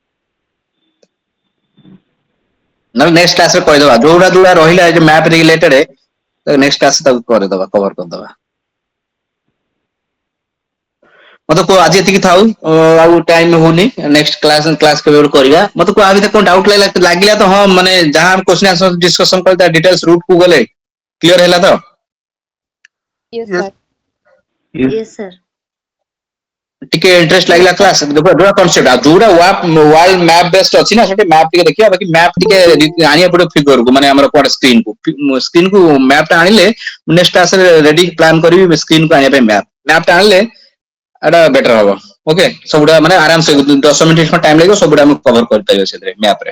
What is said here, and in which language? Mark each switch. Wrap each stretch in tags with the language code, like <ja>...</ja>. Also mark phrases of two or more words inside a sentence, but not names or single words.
<or>ନହେଲେ</or> <en>next classରେ</en> <or>କହିଦବା ଯୋଉଟା ରହିଲା</or> <en>map related next classରେ</en> <or>ତାକୁ କରିଦବା କଭର କରିଦବା ମତେ କୁହ ଆଜି ଏତିକି ଥାଉ ଆଉ ଟାଇମ ହଉନି</or> <en>next class</en> <or>କେବେ ଗୋଟେ କରିବା ମତେ କୁହ ଆ ଭିତରେ କଣ ଡାଉଟ ଲାଗିଲା ତ ହଁ ମାନେ ଯାହା</or> <en>question answer discussion</en> <or>କଲେ ତା</or> <en>details root</en> <or>କୁ ଗଲେ କ୍ଲିୟର ହେଲା ତ</or> <en>Yes, Yes. sir. Yes, sir.</en> <or>ଟିକେ ଇଣ୍ଟରେଷ୍ଟ ଲାଗିଲା କ୍ଲାସ ଯୋଉଟା କନସେପ୍ଟ ଆଉ ଯୋଉଟା</or> <en>world map based</en> <or>ଅଛି ନା ସେଠି ମ୍ୟାପ ଟିକେ ଦେଖିବା ବାକି ମ୍ୟାପ ଟିକେ ଆଣିବାକୁ ପଡିବ ଫିଗରକୁ ମାନେ ଆମର କୁଆଡେ ସ୍କ୍ରିନକୁ ମ୍ୟାପ ଟା ଆଣିଲେ</or> <en>next classରେ ready plan</en> <or>କରିବି ସ୍କ୍ରିନକୁ ଆଣିବା ପାଇଁ ମ୍ୟାପ ଟା ଆଣିଲେ ଏଟା ବେଟର ହବ ଓକେ ସବୁଗୁଡା ମାନେ ଆରାମସେ 10</or> <en>minute time</en> <or>ଲାଗିବ ସବୁଗୁଡା ଆମେ କଭର କରିପାରିବା ସେଥିରେ ମ୍ୟାପରେ</or>